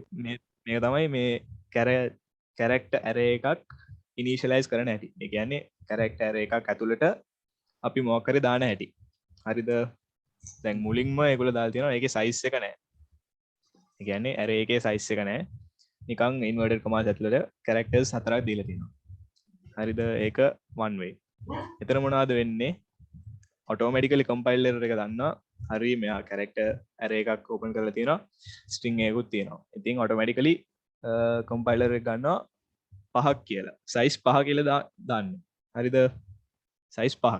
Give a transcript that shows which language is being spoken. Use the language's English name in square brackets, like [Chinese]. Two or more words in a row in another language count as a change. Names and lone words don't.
[Sinhala] මේක තමයි මේ [English] character array [Sinhala] එකක් initialize කරන හැටි. ඒ කියන්නේ [English] character array [Sinhala] එකක් ඇතුළට අපි මොකක් හරි දාන හැටි. හරිද? දැන් මුලින්ම ඒගොල්ලෝ දාලා තියෙනවා ඒකේ size එක නැහැ. ඒ කියන්නේ array එකේ size එක නැහැ. නිකන් [English] inverted commas [Sinhala] ඇතුළට characters 4ක් දීලා තියෙනවා. හරිද? ඒක [English] one way. [Sinhala] එතන මොනවද වෙන්නේ? [English] automatically compiler [Sinhala] එක දන්නවා හරි මෙයා [English] character array [Sinhala] එකක් open කරලා තියෙනවා string එකකුත් තියෙනවා. ඉතින් [English] automatically compiler [Sinhala] එක ගන්නවා 5ක් කියලා. size 5 කියලා දාන්නේ. හරිද? size 5ක්.